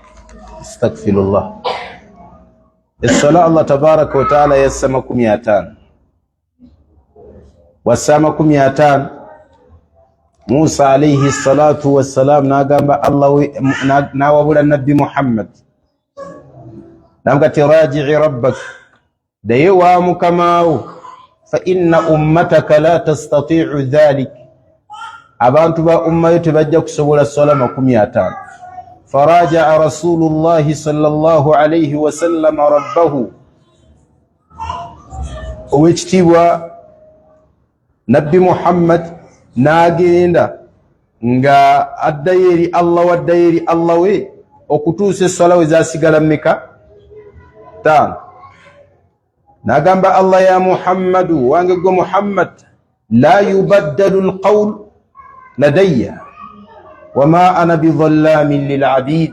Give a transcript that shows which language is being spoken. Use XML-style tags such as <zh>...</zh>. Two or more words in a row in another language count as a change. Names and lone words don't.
<lg>Essala</lg> <ar>الله تبارك وتعالى</ar> <lg>yassa 500. Wassa 500. Musa</lg> <ar>عليه الصلاة والسلام</ar> <lg>n'agamba Allah n'awabula nabbi Muhammad n'amugamba</lg> <ar>ارجع ربك,</ar> <lg>daye wa mukamaawo,</lg> <ar>فإن أمتك لا تستطيع ذلك,</ar> <lg>abantu ba ummayo tebajja kusobola swala 500.</lg> <ar>فراجع رسول الله صلى الله عليه وسلم ربه,</ar> <lg>owekitiibwa nabbi Muhammad n'agenda nga addayo eri Allah, waddayo eri Allah we okutuusa essala we zaasigala mmeka? 5. N'agamba Allah, ya Muhammadu, wange gwe Muhammad,</lg> <ar>لا يبدل القول لدي وما أنا بظلام للعبيد.</ar>